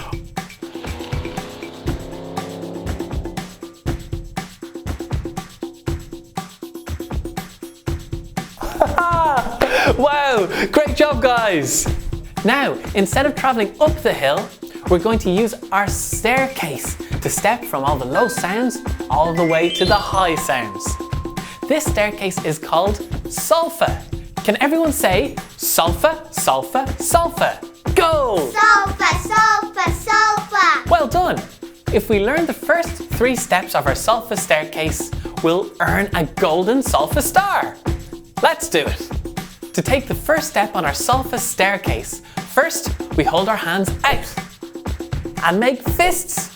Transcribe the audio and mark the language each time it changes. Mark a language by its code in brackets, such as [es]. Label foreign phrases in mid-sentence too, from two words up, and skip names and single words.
[en] Wow, great job guys! Now, instead of traveling up the hill, we're going to use our staircase to step from all the low sounds all the way to the high sounds. This staircase is called Solfa. Can everyone say Solfa, Solfa, Solfa? Go! Solfa, solfa, solfa. Well done! If we learn the first 3 steps of our Solfa staircase, we'll earn a golden Solfa star. Let's do it! To take the first step on our Solfa staircase, first we hold our hands out and make fists.